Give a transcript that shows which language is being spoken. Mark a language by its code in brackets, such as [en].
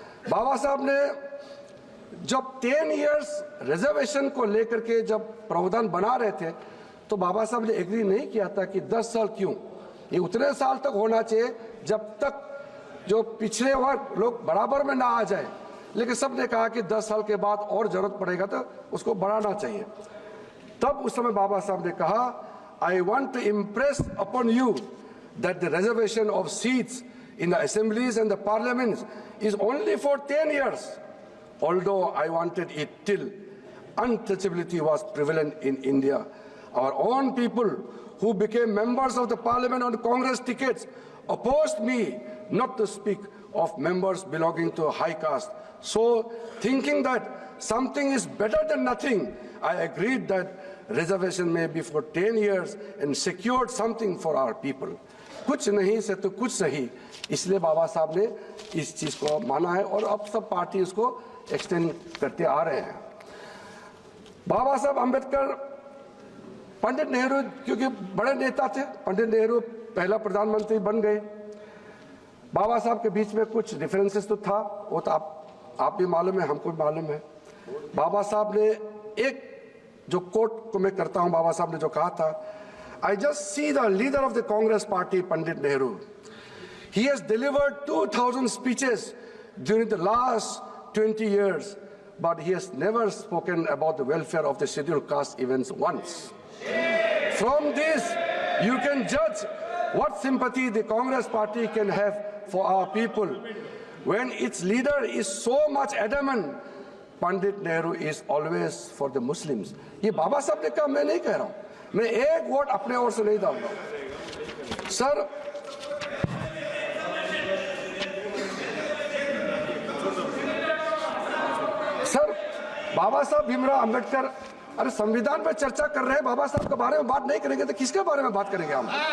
[hi] बाबा साहब ने जब 10 इयर्स रिजर्वेशन को लेकर के जब प्रावधान बना रहे थे तो बाबा साहब ने एग्री नहीं किया था कि 10 साल क्यों, ये उतने साल तक होना चाहिए जब तक जो पिछड़े वर्ग लोग बराबर में ना आ जाए। लेकिन सब ने कहा कि 10 साल के बाद और जरूरत पड़ेगा तो उसको बढ़ाना चाहिए। तब उस समय बाबा साहब ने कहा, [en] I want to impress upon you that the reservation of seats in the assemblies and the parliaments is only for 10 years, although I wanted it till untouchability was prevalent in India. Our own people who became members of the parliament on Congress tickets opposed me, not to speak of members belonging to a high caste. So, thinking that something is better than nothing, I agreed that reservation may be for 10 years and secured something for our people. [hi] कुछ नहीं से तो कुछ सही, इसलिए बाबा साहब ने इस चीज को माना है और अब सब पार्टी इसको एक्सटेंड करते आ रहे हैं। बाबा साहब अम्बेडकर, पंडित नेहरू क्योंकि बड़े नेता थे, पंडित नेहरू पहला प्रधानमंत्री बन गए। बाबा साहब के बीच में कुछ डिफरेंसेस तो था, वो तो आप भी मालूम है, हमको भी मालूम है। बाबा साहब ने एक जो कोट को मैं करता हूं, बाबा साहब ने जो कहा था, [en] I just see the leader of the Congress party, Pandit Nehru. He has delivered 2,000 speeches during the last 20 years, but he has never spoken about the welfare of the scheduled caste events once. From this, you can judge what sympathy the Congress party can have for our people. When its leader is so much adamant, Pandit Nehru is always for the Muslims. [hi] ये बाबा साहब ने कहा, मैं नहीं कह रहा हूँ, मैं एक वोट अपने ओर से नहीं डाल रहा हूं। सर बाबा साहब भीमराव अंबेडकर, अरे संविधान पर चर्चा कर रहे हैं, बाबा साहब के बारे में बात नहीं करेंगे तो किसके बारे में बात करेंगे हम?